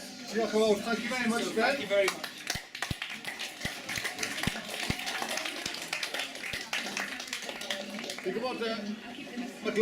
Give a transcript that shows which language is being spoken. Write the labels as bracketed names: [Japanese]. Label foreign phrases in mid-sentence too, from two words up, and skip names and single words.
[Welsh] Diolch yn fawr. [English] Thank you very much, So, Ben. thank you very much. [Welsh] Fi'n gwybod, [English] I'll keep them. [Welsh] mae